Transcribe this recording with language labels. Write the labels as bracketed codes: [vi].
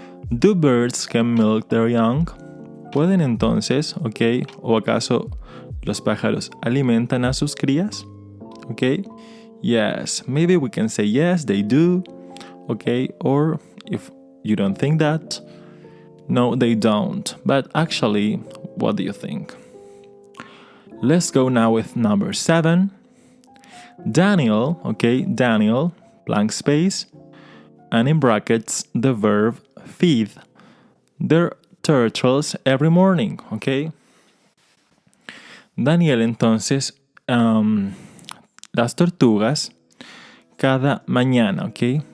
[en] Do birds can milk their young? [es] ¿Pueden entonces, ok? ¿O acaso los pájaros alimentan a sus crías? ¿Ok? [en] Yes, maybe we can say yes, they do. ¿Ok? Or if you don't think that, no, they don't. But actually, what do you think? Let's go now with number 7. Daniel, okay, Daniel, blank space, and in brackets, the verb feed their turtles every morning, okay? [es] Daniel, entonces, las tortugas cada mañana, ok?